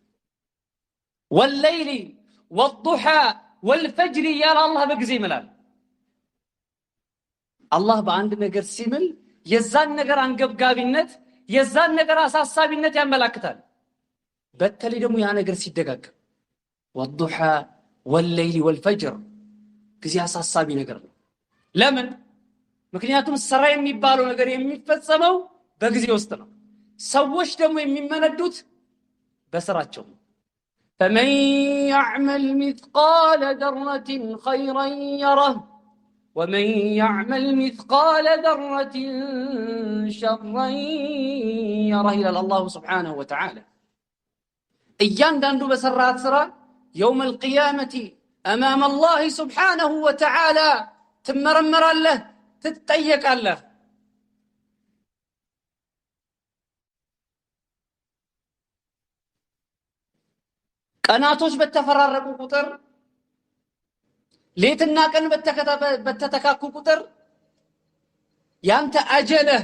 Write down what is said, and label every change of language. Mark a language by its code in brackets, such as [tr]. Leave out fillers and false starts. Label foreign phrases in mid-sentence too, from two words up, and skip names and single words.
[ar] والليل والضحى والفجر [am] እያለ አላህ በጊዜ ይምላል። አላህ በአንድ ነገር ሲምል የዛን ነገር አንገብጋቢነት የዛን ነገር አሳሳቢነት ያመላክታል። በተለይ ደግሞ ያ ነገር ሲደጋገም [ar] والضحى والليل والفجر [am] ጊዜ አሳሳቢ ነገር ነው። ለምን? ምክንያቱም ስራ የሚባለው ነገር የሚፈጸመው በጊዜ ውስጥ ነው። ሰዎች ደግሞ የሚመነዱት በስራቸው ነው። [ar] فمن يعمل مثقال ذرة خيرا يره ومن يعمل مثقال ذرة شرا يره إلى الله سبحانه وتعالى. [am] እያንዳንዱ በሰራት ስራ [ar] يوم القيامة أمام الله سبحانه وتعالى [am] ትመረመራለህ፣ ትጠየቃለህ። ቀናቶች በተፈራረቁ ቁጥር ሌትና ቀን በተተካኩ ቁጥር ያንተ አጀለህ